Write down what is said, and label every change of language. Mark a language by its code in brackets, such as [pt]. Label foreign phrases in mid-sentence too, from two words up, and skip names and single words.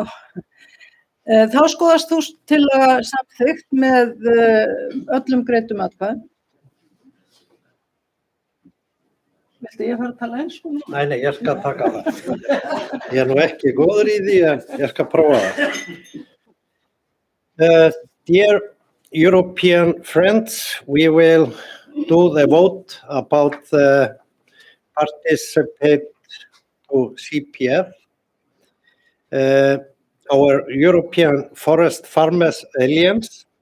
[is] Þá skoðast þú tillaga samþykkt með öllum greiddum atkvæðum. Viltu ég fara að tala ensku? Nei, ég skal taka það. Ég nú ekki góður í því en ég skal prófa það. [en] Dear European friends, we will do the vote about the participate to CPF. Our European Forest Farmers Alliance.